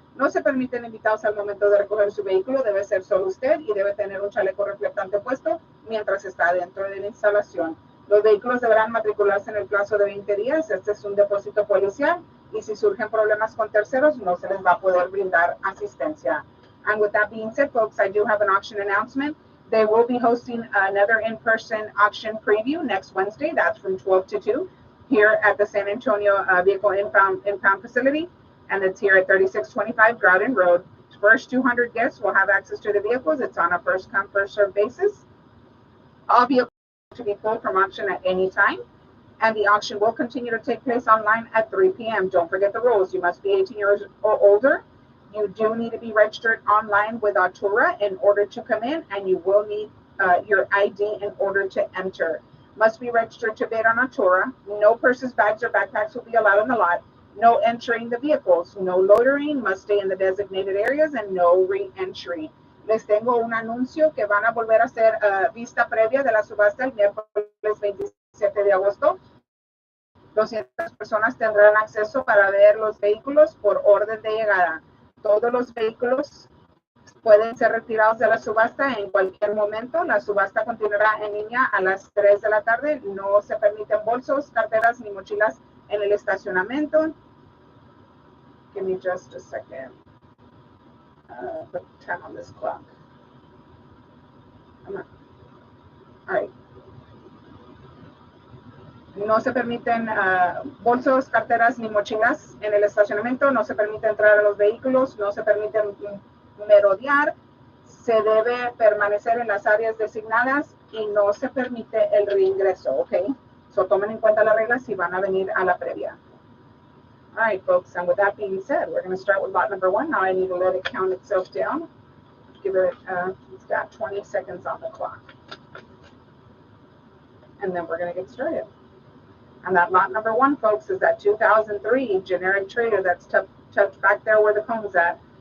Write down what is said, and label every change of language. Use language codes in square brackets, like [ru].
[es] No se permiten invitados al momento de recoger su vehículo, debe ser solo usted y debe tener un chaleco reflectante puesto mientras está dentro de la instalación. Los vehículos deberán matricularse en el plazo de 20 días. Este es un depósito policial y si surgen problemas con terceros no se les va a poder brindar asistencia. [en] And with that being said, folks, I do have an auction announcement. They will be hosting another in-person auction preview next Wednesday. That's from 12 to 2 here at the San Antonio Vehicle Impound facility. And it's here at 3625 Groudon Road. First 200 guests will have access to the vehicles. It's on a first-come, first-served basis. All vehicles to be pulled from auction at any time. And the auction will continue to take place online at 3 p.m. Don't forget the rules. You must be 18 years or older. You do need to be registered online with Artura in order to come in, and you will need your ID in order to enter. Must be registered to bid on Artura. No purses, bags, or backpacks will be allowed in the lot. No entering the vehicles. No loitering. Must stay in the designated areas, and no re-entry. [es] Les tengo un anuncio que van a volver a hacer vista previa de la subasta el miércoles 27 de agosto. 200 personas tendrán acceso para ver los vehículos por orden de llegada. Todos los vehículos pueden ser retirados de la subasta en cualquier momento. La subasta continuará en línea a las 3 de la tarde. No se permiten bolsos, carteras ni mochilas en el estacionamiento. [en] Give me just a second. Put 10 on this clock. All right. [es] No se permiten bolsos, carteras ni mochilas en el estacionamiento. No se permite entrar a los vehículos. No se permite merodear. Se debe permanecer en las áreas designadas y no se permite el reingreso. ¿Ok? So tomen en cuenta las reglas si van a venir a la previa. [en] All right, folks. And with that being said, we're going to start with lot number 1. Now I need to let it count itself down. Give it, it's got 20 seconds on the clock. And then we're going to get started. And that lot number 1, folks, is that 2003 generic trailer that's tucked back there where the cone's at.